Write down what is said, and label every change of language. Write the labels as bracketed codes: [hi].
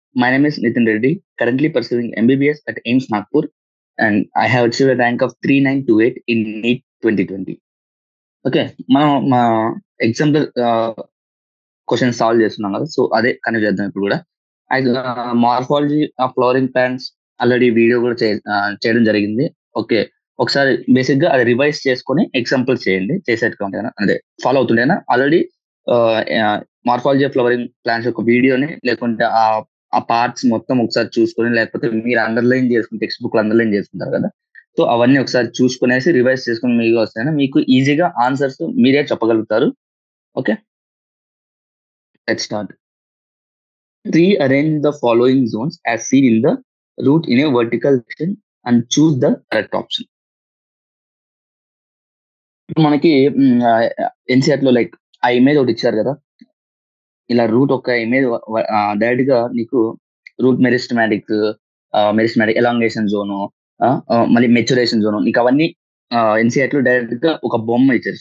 [en] My name is Nitin Reddy, currently pursuing MBBS at AIMS Nagpur, and I have achieved a rank of 3928 in NEET 2020. [te] Okay మనం మా example question solve చేస్తున్నాం కదా, so అదే connect చేద్దాం ఇప్పుడు కూడా. అయితే morphology of flowering plants already video కూడా చేయడం జరిగింది. ఓకే, ఒకసారి బేసిక్ గా అది రివైజ్ చేసుకొని ఎగ్జాంపుల్ చేయండి, చేసేట్టుగా ఉంటాయి అదే follow అవుతుండేనా. Already morphology of flowering plants యొక్క వీడియోని లేకుంటే ఆ పార్ట్స్ మొత్తం ఒకసారి చూసుకొని, లేకపోతే మీరు అండర్లైన్ చేసుకుని టెక్స్ట్ బుక్ లో అండర్లైన్ చేసుకుంటారు కదా, సో అవన్నీ ఒకసారి చూసుకునేసి రివైజ్ చేసుకుని మీకు వస్తాయని మీకు ఈజీగా ఆన్సర్స్ మీరే చెప్పగలుగుతారు. [en] Okay, let's start. Rearrange the following zones as seen in the route in a vertical section and choose the correct option. [te] మనకి ఎన్సీఆర్ లో లైక్ ఆ ఇమేజ్ ఒకటి ఇచ్చారు కదా, ఇలా రూట్ ఒక ఇమేజ్ డైరెక్ట్ గా నీకు రూట్ మెరిస్టమాటిక్ ఎలాంగేషన్ జోను, మళ్ళీ మెచ్యురేషన్ జోను, నీకు అవన్నీ ఎన్సీఆర్ లో డైరెక్ట్ గా ఒక బొమ్మ ఇచ్చారు.